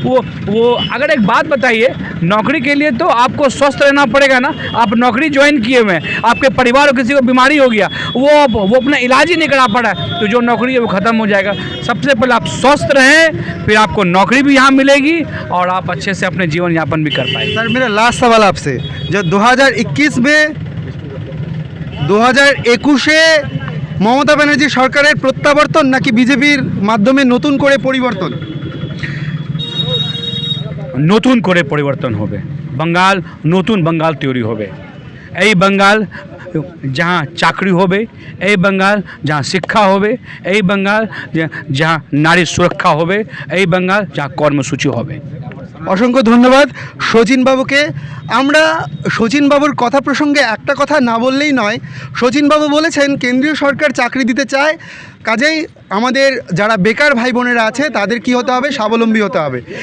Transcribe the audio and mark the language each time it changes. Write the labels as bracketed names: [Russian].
[Hindi] वो अगर एक बात बताइए, नौकरी के लिए तो आपको स्वस्थ रहना पड़ेगा ना। आप नौकरी ज्वाइन किए हुए हैं, आपके परिवार को किसी को बीमारी हो गया, वो अपना इलाज ही नहीं करा पड़ा है, तो जो नौकरी है वो ख़त्म हो जाएगा। सबसे पहले आप स्वस्थ रहें, फिर आपको नौकरी भी यहाँ मिलेगी और आप अच्छे से अपने जीवन यापन भी कर पाएंगे। सर मेरा लास्ट सवाल आपसे, जो 2021 में [Bangla] 2021-এ মমতা ব্যানার্জি সরকারের প্রত্যাবর্তন নাকি বিজেপির মাধ্যমে নতুন করে পরিবর্তন? নতুন করে পরিবর্তন হবে, বাঙ্গাল নতুন বাঙ্গাল তৈরি হবে। এই বাঙ্গাল जहाँ चाकरी होबे, এই বাঙ্গাল जहाँ शिक्षा होबे, এই বাঙ্গাল जहाँ नारी सुरक्षा होबे, এই বাঙ্গাল जहाँ কর্মসূচি হবে। অসংখ্য ধন্যবাদ শচীন বাবুকে। আমরা শচীন বাবুর কথা প্রসঙ্গে একটা কথা না বললেই নয়। শচীন বাবু বলেছেন কেন্দ্রীয় সরকার চাকরি দিতে চায়, কাজেই আমাদের যারা বেকার ভাই বোনেরা আছে তাদের কি হতে হবে, স্বাবলম্বী হতে হবে।